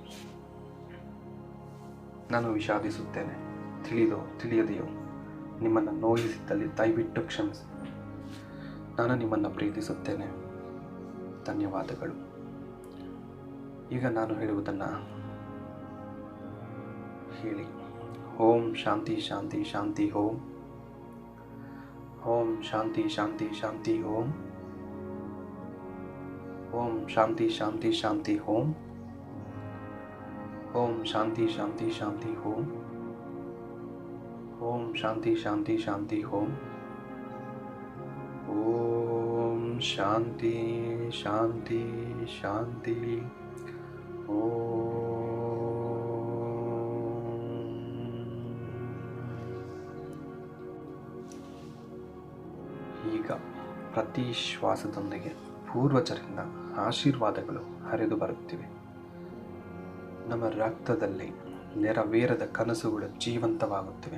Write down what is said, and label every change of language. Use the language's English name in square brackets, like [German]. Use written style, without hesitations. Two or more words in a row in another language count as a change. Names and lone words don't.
[Kannada] ನಾನು ವಿಷಾದಿಸುತ್ತೇನೆ. ತಿಳಿದೋ ತಿಳಿಯದೆಯೋ ನಿಮ್ಮನ್ನು ನೋಯಿಸಿದ್ದಲ್ಲಿ ದಯವಿಟ್ಟು ಕ್ಷಮಿಸಿ. ನಾನು ನಿಮ್ಮನ್ನು ಪ್ರೀತಿಸುತ್ತೇನೆ. ಧನ್ಯವಾದಗಳು. ಈಗ ನಾನು ಹೇಳುವುದನ್ನು ಹೇಳಿ. [Sanskrit] ಓಂ ಶಾಂತಿ ಶಾಂತಿ ಶಾಂತಿ ಓಂ. ಓಂ ಶಾಂತಿ ಶಾಂತಿ ಶಾಂತಿ ಓಂ. ಓಂ ಶಾಂತಿ ಶಾಂತಿ ಶಾಂತಿ ಓಂ. ಓಂ ಶಾಂತಿ ಶಾಂತಿ ಶಾಂತಿ ಓಂ. ಓಂ ಶಾಂತಿ ಶಾಂತಿ ಶಾಂತಿ ಓಂ. ಓಂ ಶಾಂತಿ ಶಾಂತಿ ಶಾಂತಿ ಓಂ. [Kannada] ಈಗ ಪ್ರತಿ ಶ್ವಾಸದೊಂದಿಗೆ ಪೂರ್ವಜರಿಂದ ಆಶೀರ್ವಾದಗಳು ಹರಿದು ಬರುತ್ತಿವೆ. ನಮ್ಮ ರಕ್ತದಲ್ಲಿ ನೆರವೇರದ ಕನಸುಗಳು ಜೀವಂತವಾಗುತ್ತಿವೆ.